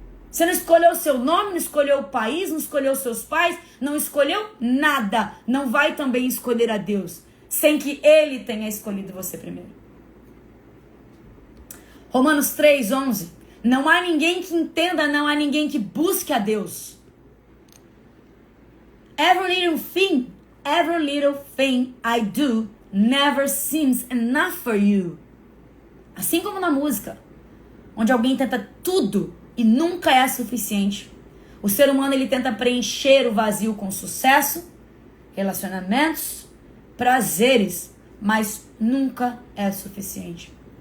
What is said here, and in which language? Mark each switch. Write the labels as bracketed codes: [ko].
[pt] Você não escolheu o seu nome, não escolheu o país, não escolheu os seus pais, não escolheu nada. Não vai também escolher a Deus, sem que Ele tenha escolhido você primeiro. Romanos 3:11. Não há ninguém que entenda, não há ninguém que busque a Deus. [en] Every little thing I do never seems enough for you. [pt] Assim como na música, onde alguém tenta tudo e nunca é suficiente. O ser humano, ele tenta preencher o vazio com sucesso, relacionamentos, prazeres, mas nunca é suficiente.